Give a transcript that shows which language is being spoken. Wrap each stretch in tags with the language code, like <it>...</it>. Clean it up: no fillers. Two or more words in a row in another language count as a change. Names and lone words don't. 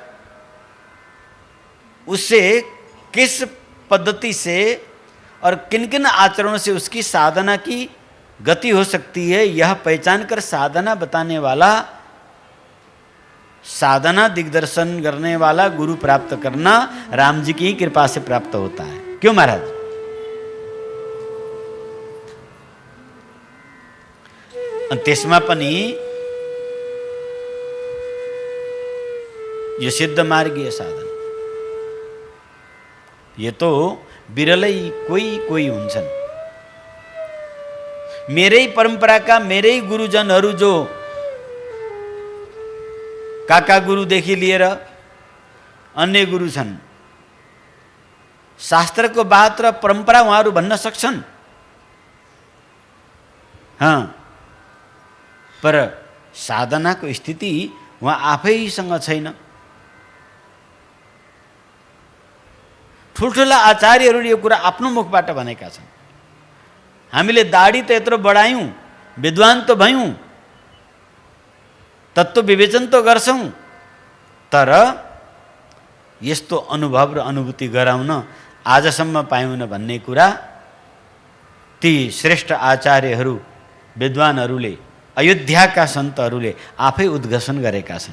<hi>उससे किस पद्धति से और किन किन आचरणों से उसकी साधना की गति हो सकती है, यह पहचान कर साधना बताने वाला, साधना दिग्दर्शन करने वाला गुरु प्राप्त करना राम जी की कृपा से प्राप्त होता है। क्यों महाराज?</hi> <ne>त्यसमा पनि यो सिद्ध मार्गीय साधन,</ne> <hi>ये तो</hi> <ne>बिरलै कोही हुन्छन्। मेरै परंपराका, मेरै गुरुजनहरू जो काका गुरुदेखि लिएर अन्य गुरु छन्, शास्त्रको बात र परंपरा उहाँहरू भन्न सक्छन्। हाँ, पर साधनाको स्थिति उहाँ आफैसँग छैन। ठुल्ठुला आचार्यहरूले यो कुरा आफ्नो मुखबाट भनेका छन्। हामीले दाढी त यत्रो बढायौं, विद्वान त भयौं, तत्त्व विवेचन त गर्छौं, तर यस्तो अनुभव र अनुभूति गराउन आजसम्म पायौन भन्ने कुरा ती श्रेष्ठ आचार्यहरू, विद्वानहरूले, अयोध्याका सन्तहरूले आफै उद्घोषण गरेका छन्।</ne>